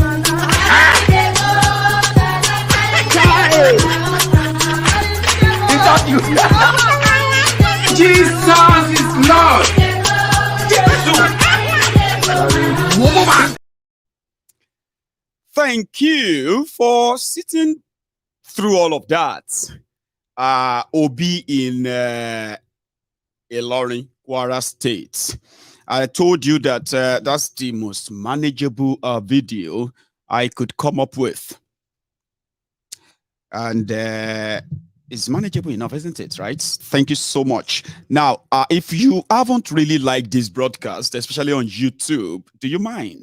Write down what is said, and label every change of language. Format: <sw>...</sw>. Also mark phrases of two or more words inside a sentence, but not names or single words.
<en>Jesus is Lord. Thank you for sitting through all of that. Obi in Ilorin, Kwara State. I told you that that's the most manageable video I could come up with. And it's manageable enough, isn't it? Right? Thank you so much. Now, if you haven't really liked this broadcast, especially on YouTube, do you mind?</en>